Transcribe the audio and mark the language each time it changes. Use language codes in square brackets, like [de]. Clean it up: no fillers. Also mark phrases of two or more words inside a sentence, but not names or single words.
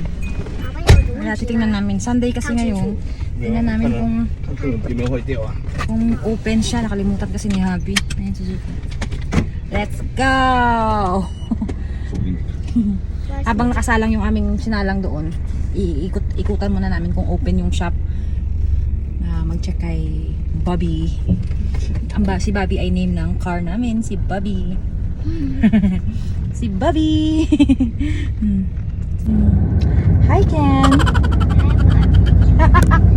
[tl] Kaya titingnan namin. Sunday kasi ngayon. Tingnan namin kung open siya. Nakalimutan kasi ni Habi. Ayan si Jacob. [en] Let's go! [tl] Habang nakasalang yung aming sinalang doon, ikutan muna namin kung open yung shop. Mag-check kay Bobby. Si Bobby ay name ng car namin. Si Bobby. Si Bobby. Hi Ken.